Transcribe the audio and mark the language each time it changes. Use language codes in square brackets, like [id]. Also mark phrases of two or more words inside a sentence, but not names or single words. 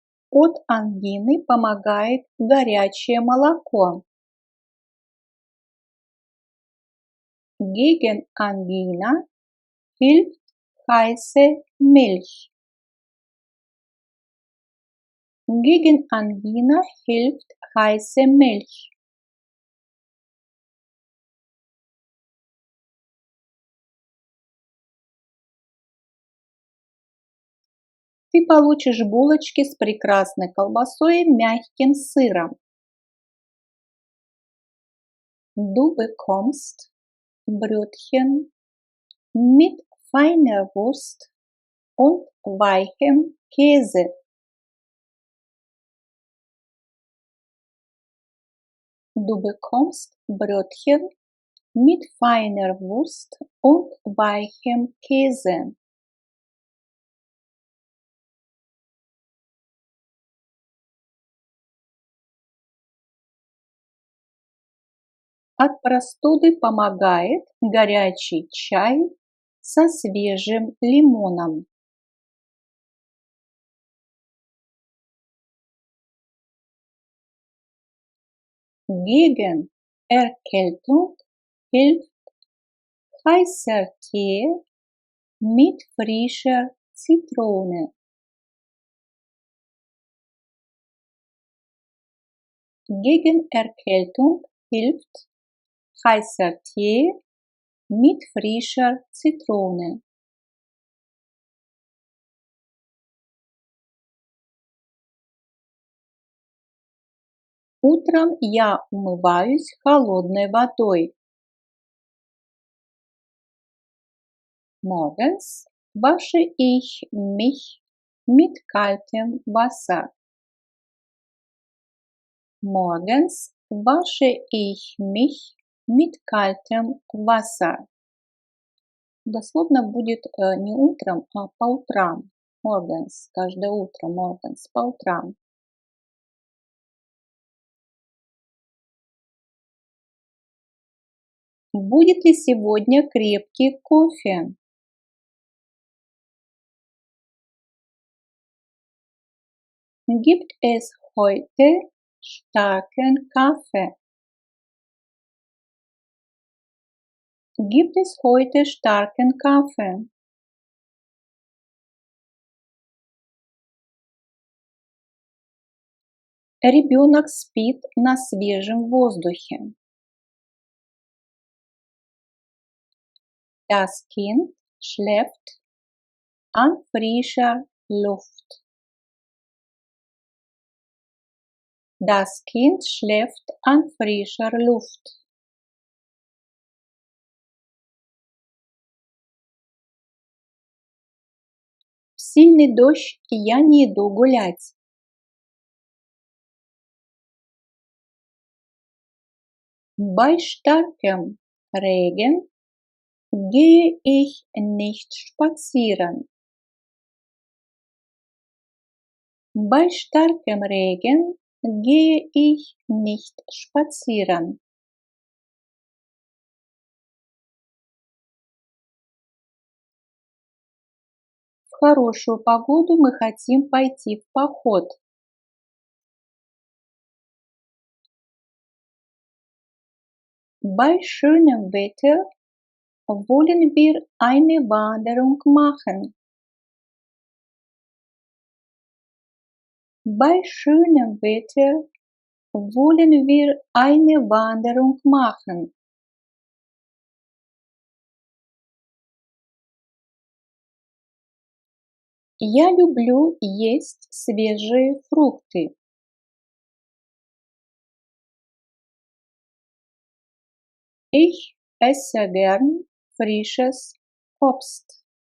[ru] От ангины помогает горячее молоко. [de] Gegen Angina hilft heiße Milch. Gegen Angina hilft heiße Milch. [ru] Ты получишь булочки с прекрасной колбасой и мягким сыром. [de] Du bekommst Brötchen mit feiner Wurst und weichem Käse. Du bekommst Brötchen mit feiner Wurst und weichem Käse. [ru] От простуды помогает горячий чай со свежим лимоном. [de] Gegen Erkältung hilft heißer Tee mit frischer Zitrone. Gegen Erkältung hilft heißer Tee mit frischer Zitrone. [ru] Утром я умываюсь холодной водой. [de] Morgens wasche ich mich mit kaltem Wasser. Morgens wasche ich mich mit kaltem Wasser. [ru] Дословно будет не утром, а по утрам. Morgens, каждое утро, morgens, по утрам. Будет ли сегодня крепкий кофе? [de] Gibt es heute starken Kaffee? Gibt es heute starken Kaffee? [ru] Ребенок спит на свежем воздухе. [de] Das Kind schläft an frischer Luft. Das Kind schläft an frischer Luft. [ru] В сильный дождь я не иду гулять. [de] Bei starkem Regen gehe ich nicht spazieren. Bei starkem Regen gehe ich nicht spazieren. [ru] В хорошую погоду мы хотим пойти в поход. [de] Bei schönem Wetter wollen wir eine Wanderung machen. Bei schönem Wetter wollen wir eine Wanderung machen. [ru] Я люблю есть свежие фрукты. [de] Ich esse gern frisches Obst.